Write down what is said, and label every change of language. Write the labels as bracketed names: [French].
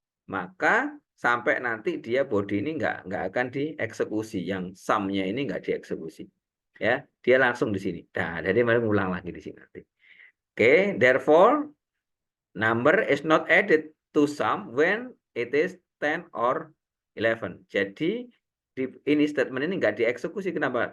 [Indonesian] Maka sampai nanti dia body ini nggak akan dieksekusi, yang sum-nya ini nggak dieksekusi. Ya, dia langsung di sini. Nah, jadi mari ulang lagi di sini nanti. [English] Oke, therefore number is not added to sum when it is 10 or 11. [Indonesian] Jadi ini statement ini nggak dieksekusi. Kenapa?